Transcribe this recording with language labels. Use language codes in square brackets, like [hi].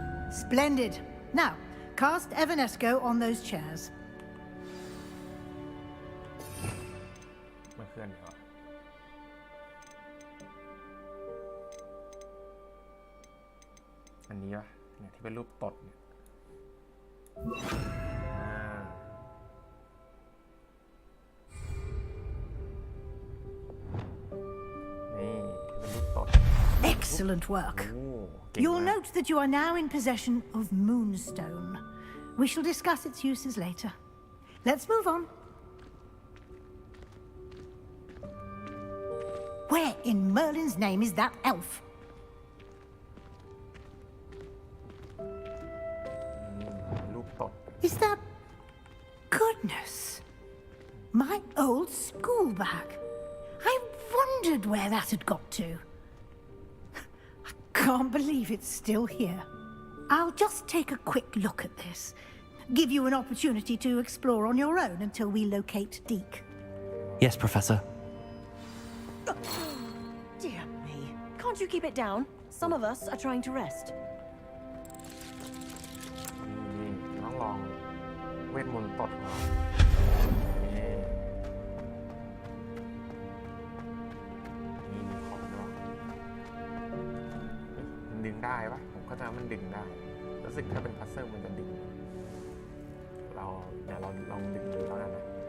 [en] Splendid. Now, cast Evanesco on those chairs. [th] ไม่เคลื่อนเหรออันนี้วะเนี่ยที่เป็นรูปตดเนี่ยนี่เป็นรูปตด [en] Excellent work. โอ้ You'll note that you are now in possession of Moonstone. We shall discuss its uses later. Let's move on. Where in Merlin's name is that elf? Is that... Goodness. My old school bag. I wondered where that had got to. Can't believe it's still here. I'll just take a quick look at this. Give you an opportunity to explore on your own until we locate Deke. Yes, Professor. Dear me. Can't you keep it down? Some of us are trying to rest. [th] นี่ต้องลองเวทมนต์ตดของเรานี่มีของด้วยมันดึงได้ปะผมก็จะมันดึงได้รู้สึกถ้าเป็นพัซเซิลมันจะดึงเดี๋ยวเราลองดึงดูแล้วกันนะ